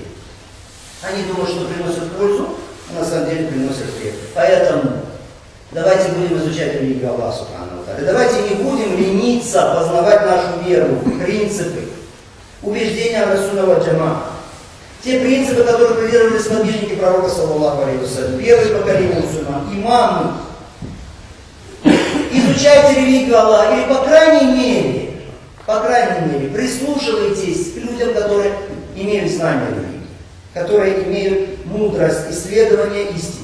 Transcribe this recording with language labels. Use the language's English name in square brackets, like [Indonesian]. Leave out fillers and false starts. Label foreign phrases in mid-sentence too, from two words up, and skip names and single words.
[Russian] Они думают, что приносят пользу, а на самом деле приносят вред. Поэтому давайте будем изучать религию Аллаха [Arabic] سبحانه وتعالى. [Russian] Давайте не будем лениться познавать нашу веру, принципы, убеждения [Arabic] رسول وجماعة. [Russian] Те принципы, которые придерживались сподвижники пророка, [Arabic] صلى الله عليه وسلم, [Russian] первое поколение мусульман, имамы. Изучайте религию Аллаха, или по крайней мере, прислушивайтесь к людям, которые имеют знания религии, которые имеют мудрость исследования истины.